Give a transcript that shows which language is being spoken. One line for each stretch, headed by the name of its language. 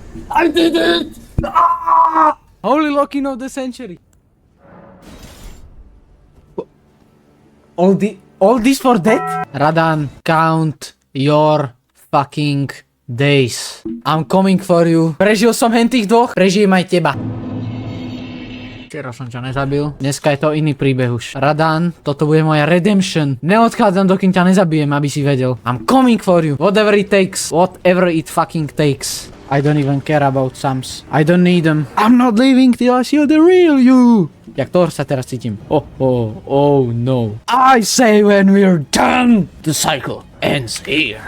English: I did it! Holy locking of the century. All this for that? Radan, count your fucking days. I'm coming for you.
Slovak: Prežil som hen tých dvoch, prežijem aj teba. Včera som ťa nezabil, dneska je to iný príbeh už. Radan, toto bude moja redemption. Neodchádzam, dokým ťa nezabijem, aby si vedel.
English: I'm coming for you. Whatever it takes. Whatever it fucking takes. I don't even care about Sams. I don't need them. I'm not leaving till I see the real you.
Slovak: Jak Thor sa teraz cítim.
English: Oh no. I say when we're done, the cycle ends here.